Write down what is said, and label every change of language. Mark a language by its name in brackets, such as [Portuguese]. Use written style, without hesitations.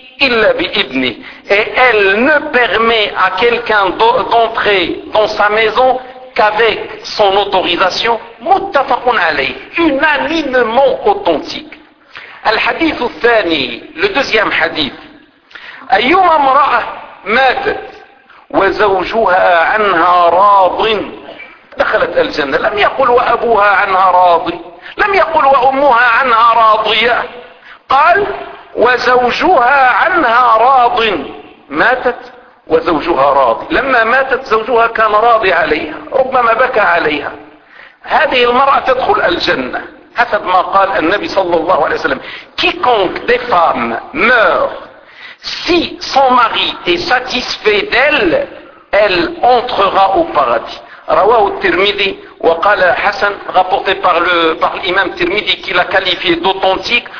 [French] Et elle ne permet à quelqu'un d'entrer dans sa maison qu'avec son autorisation. [Arabic] Muttafaqun alayh, [French] unanimement authentique. [Arabic] الحديث الثاني, [French] le deuxième hadith. [Arabic] أيما امرأة ماتت وزوجها عنها راض دخلت الجنة. لم يقل وأبوها عنها راض. لم يقل وأمها عنها راضية، قال وزوجها عنها راض، ماتت وزوجها راضي. لما ماتت زوجها كان راضي عليها، ربما بكى عليها. هذه المرأة تدخل الجنة حسب ما قال النبي صلى الله عليه وسلم: [French] quiconque des femmes meurt si son mari est satisfait d'elle elle entrera au paradis. [Arabic] رواه الترمذي وقال حسن، [French] rapporté par l'imam الترمذي qui l'a qualifié d'authentique.